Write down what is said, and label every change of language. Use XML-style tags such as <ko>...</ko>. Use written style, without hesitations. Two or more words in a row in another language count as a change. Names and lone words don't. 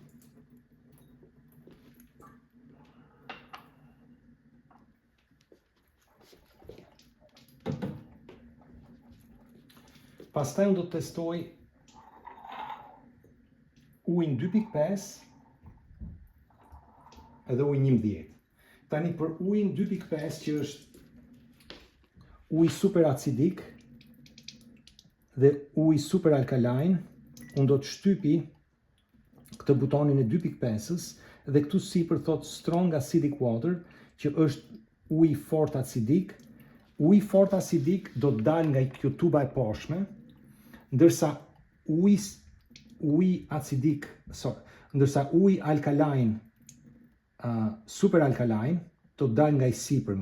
<sq>Pastaj unë do të testoj ujin 2.5 edhe ujin 11. Tani për ujin 2.5 që është uj super acidik dhe uj super alkaline, unë do të shtypi këtë butonin e 2.5-ës dhe këtu sipër thot</sq> <en>strong acidic water,</en> <sq>që është uj fort acidik. Uj fort acidik do të dalë nga kjo tuba e poshtme, ndërsa uj alkaline, super alkaline, do të dalë nga i sipërmi.</sq>